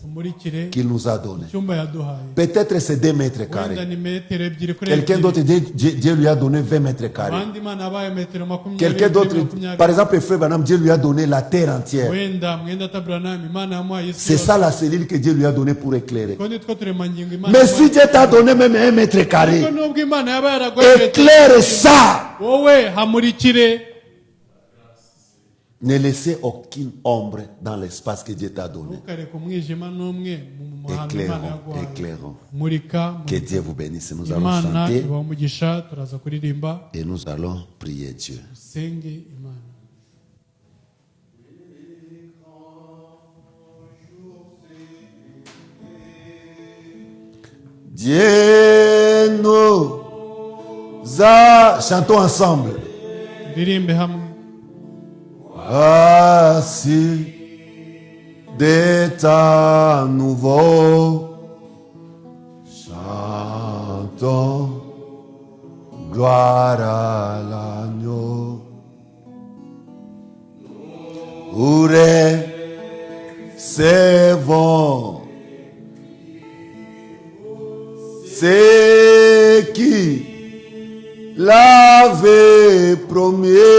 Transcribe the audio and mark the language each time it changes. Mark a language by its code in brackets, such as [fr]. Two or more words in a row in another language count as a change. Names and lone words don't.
[rw] tumurikire [fr] qu'il nous a donnée. [rw] icyumba yaduhaye. [fr] Peut-être c'est 2 mètres [rw] Wenda [fr] carrés. [rw] ni metero ebyiri kuri [fr] Quelqu'un [rw] ebyiri. [fr] d'autre, Dieu lui a donné 20 mètres carrés. [rw] Abandi Imana yabaye metero makumyabiri. [fr] Quelqu'un d'autre, [rw] makumyabiri. [fr] par exemple, Frère Branham, Dieu lui a donné la terre entière. [rw] Wenda mwenda Abraham Imana yamuhaye isi [fr] C'est [rw] yose. [fr] ça la cellule que Dieu lui a donnée pour éclairer. [rw] Ko nitwo turemangingo Imana [fr] Mais si Dieu t'a donné même 1 mètre [rw] Ariko [fr] carré, [rw] nubwo Imana yaba yaraguhaye [fr] éclaire ça. [rw] wowe hamurikire. [fr] Ne laissez aucune ombre dans l'espace que Dieu t'a donné. [rw] Ntukareke umwijima n'umwe mu hantu Imana [fr] Éclairons, [rw] yaguhaye. [fr] éclairons. [rw] Murika. [fr] Que Dieu vous bénisse. Nous allons [rw] Imana [fr] chanter [rw] ibaha umugisha turaza kuririmba [fr] et nous allons prier Dieu. [rw] usenge Imana. [fr] Dieu nous a... Chantons ensemble. [rw] Turirimbe hamwe. [fr] Voici des temps nouveaux. Chantons gloire à l'agneau. Nous recevons ce qui l'avait promis.